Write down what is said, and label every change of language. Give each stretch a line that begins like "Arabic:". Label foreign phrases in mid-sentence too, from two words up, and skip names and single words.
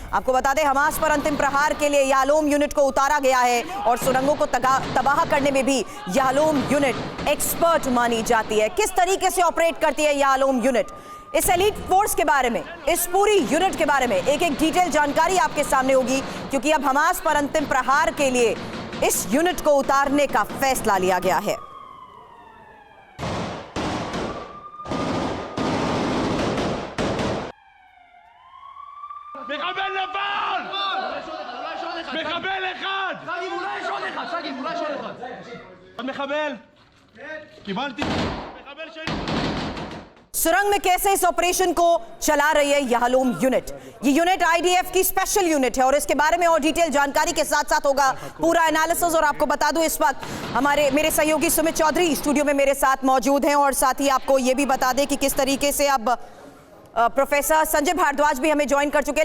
Hindi: आपको बता दें, हमास पर अंतिम प्रहार के लिए याहलोम यूनिट को उतारा गया है और सुरंगों को तबाह करने में भी याहलोम यूनिट एक्सपर्ट मानी जाती है। किस तरीके से ऑपरेट करती है याहलोम यूनिट, इस
English: elite force
Hindi: के बारे में, इस पूरी यूनिट के बारे में एक एक डिटेल जानकारी आपके सामने होगी, क्योंकि अब हमास पर अंतिम प्रहार के लिए इस यूनिट को उतारने का फैसला लिया गया है।
Hebrew: מחבל נפל! מחבל אחד! שגיב, אולי יש עוד אחד! שגיב, אולי יש עוד אחד! עוד מחבל? קיבלתי! מחבל שני!
Hindi: सुरंग में कैसे इस ऑपरेशन को चला रही है याहलोम यूनिट। ये यूनिट आईडीएफ की
English: special unit
Hindi: है और इसके बारे में और डिटेल जानकारी के साथ साथ होगा पूरा एनालिसिस। और आपको बता दूं, इस वक्त मेरे सहयोगी सुमित चौधरी स्टूडियो में मेरे साथ मौजूद हैं और साथ ही आपको ये भी बता दें कि किस तरीके से अब प्रोफेसर संजय भारद्वाज भी हमें ज्वाइन कर चुके हैं।